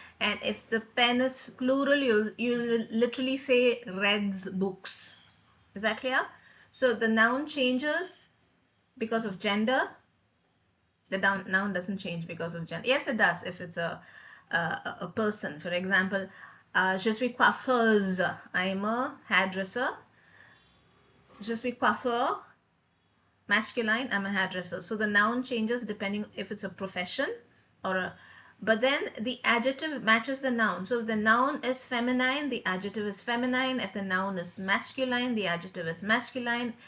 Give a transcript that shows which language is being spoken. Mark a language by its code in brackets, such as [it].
[en] And if the pen is plural, you'll literally say red's books. Is that clear? So the noun changes because of gender. The noun doesn't change because of gender. Yes, it does if it's a person. For example, [fr] je suis coiffeuse. [en] I am a hairdresser. [fr] Je suis coiffeur. [en] Masculine, I'm a hairdresser. So the noun changes depending if it's a profession or a, but then the adjective matches the noun. So if the noun is feminine, the adjective is feminine. If the noun is masculine, the adjective is masculine.